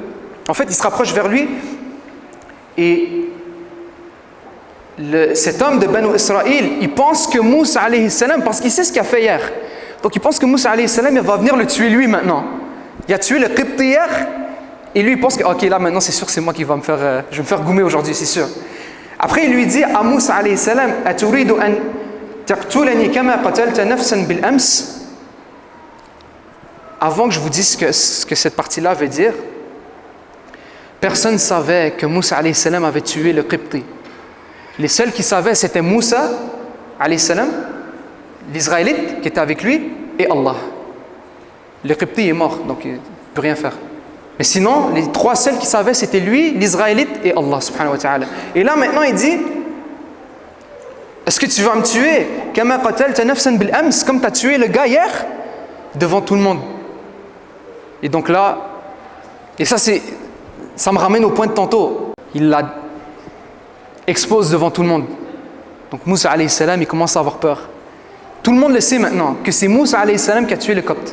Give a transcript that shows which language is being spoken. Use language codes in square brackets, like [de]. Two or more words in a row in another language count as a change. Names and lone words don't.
[fr] En fait, il se rapproche vers lui, et cet homme de Banu Israël, il pense que Moussa [ar] عليه السلام, [fr] parce qu'il sait ce qu'il a fait hier, donc il pense que Moussa [ar] عليه السلام, [fr] il va venir le tuer lui maintenant. Il a tué le Qibti hier, et lui il pense que ok, là maintenant c'est sûr c'est moi qui va je vais me faire goumer aujourd'hui, c'est sûr. Après il lui dit à Moussa [ar] عليه السلام, أتريد أن تقتلني كما قتلت نفسا بالأمس. [fr] Avant que je vous dise ce que cette partie-là veut dire, personne ne savait que Moussa [ar] عليه السلام [fr] avait tué le Qibti. Les seuls qui savaient, c'était Moussa, [ar] عليه السلام, [fr] l'Israélite qui était avec lui, et Allah. Le Qibti est mort, donc il ne peut rien faire. Mais sinon, les trois seuls qui savaient, c'était lui, l'Israélite et Allah, [ar] سبحانه وتعالى. [fr] Et là, maintenant, il dit, est-ce que tu vas me tuer [ar] كما قتلت نفسا بالأمس, [fr] comme tu as tué le gars hier, devant tout le monde. Et donc là, et ça me ramène au point de tantôt. Il l'a expose devant tout le monde. Donc Moussa [ar] عليه السلام, [fr] il commence à avoir peur. Tout le monde le sait maintenant que c'est Moussa [ar] عليه السلام [fr] qui a tué le Copte.